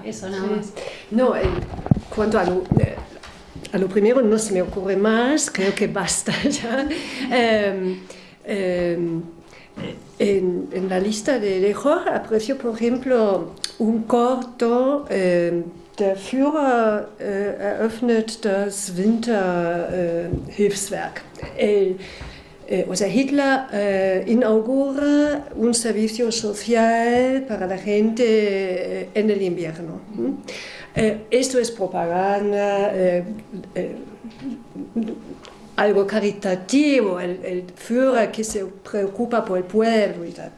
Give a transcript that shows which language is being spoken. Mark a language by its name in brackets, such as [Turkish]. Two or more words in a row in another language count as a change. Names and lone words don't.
[Spanish] Eso nada más. No, en cuanto a lo primero no se me ocurre más, creo que basta ya. En la lista de Jorge aprecio, por ejemplo, un corto, der Führer eröffnet das Winterhilfswerk. O sea, Hitler inaugura un servicio social para la gente en el invierno. Esto es propaganda, algo caritativo, el Führer que se preocupa por el pueblo y tal.